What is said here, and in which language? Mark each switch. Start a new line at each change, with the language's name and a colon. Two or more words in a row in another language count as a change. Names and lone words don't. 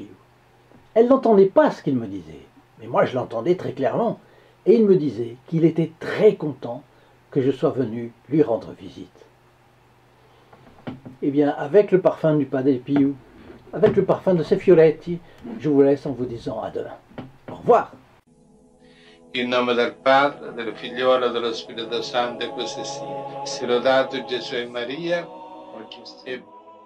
French: Elle n'entendait pas ce qu'il me disait, mais moi je l'entendais très clairement, et il me disait qu'il était très content que je sois venu lui rendre visite. Eh bien, avec le parfum du Padre Pio, avec le parfum de ces fioretti, je vous laisse en vous disant à demain. Au revoir.
Italian: In nome del Padre, del Figliolo e dello Spirito Santo, e così sia. Sia lodato Gesù e Maria, perché